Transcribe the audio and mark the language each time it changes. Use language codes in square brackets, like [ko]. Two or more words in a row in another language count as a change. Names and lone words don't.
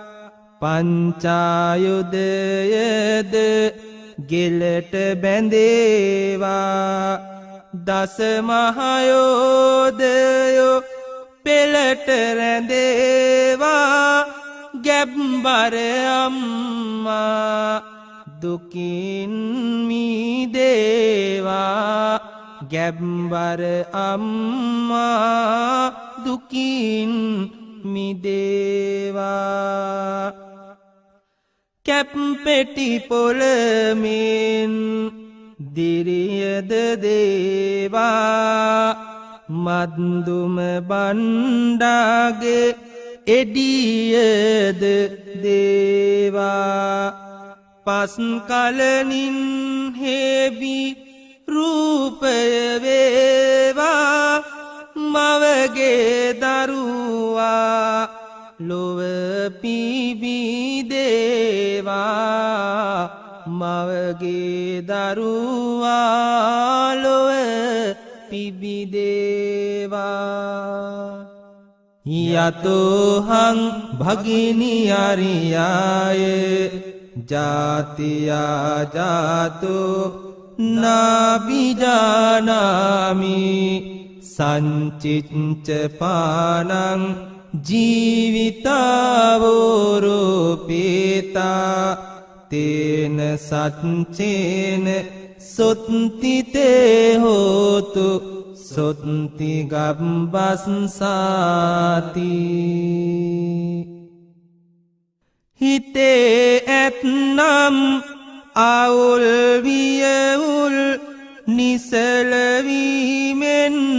[si] පංචායුධයද ගෙලට බැඳේවා දසමහයෝදයෝ පෙළට රැඳේවා ගැබ්බර අම්මා දුකින් මිදේවා ගැබ්බර අම්මා දුකින් මිදේවා කැප්පෙටි පොළමින් දිරියද දේවා මද්දුම බණ්ඩාගේ එඩියද දේවා පස් කලනින් හේබි රූපය වේවා මවගේ දරුවා ලොව පිබිදේවා මවගේ දරුවා ලොව [pi] පිබිදේවා යතෝහං භගිනියරියාය ජාතියා ජාතෝ නාබිජානාමි සංචිච්ච පානං ජීවිතාවෝරෝපේතා තේන සච්චේන සොත්තිතේ හෝතු සොත්ති ගබ්බස්සාති [si] හිතේ ඇත්නම් අවුල් වියවුල් නිසලවීමෙන්